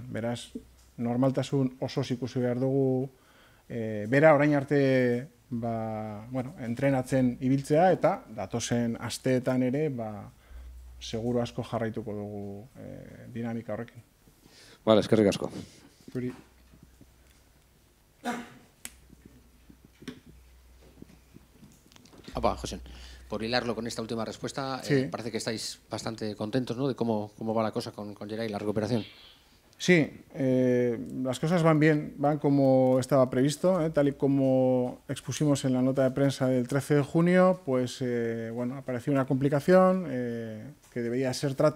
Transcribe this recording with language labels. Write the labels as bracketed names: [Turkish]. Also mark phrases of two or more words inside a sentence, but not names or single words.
[Basque] Beraz, normaltasun oso ikusi behar dugu, bera orain arte entrenatzen ibiltzea eta datozen asteetan ere seguru asko jarraituko dugu dinamika horrekin. Bale, eskerrik asko. [Spanish] José, por hilarlo con esta última respuesta, sí. Parece que estáis bastante contentos, ¿no?, de cómo va la cosa con Gerai y la recuperación. Sí, las cosas van bien, van como estaba previsto, tal y como expusimos en la nota de prensa del 13 de junio, pues apareció una complicación que debía ser tratada.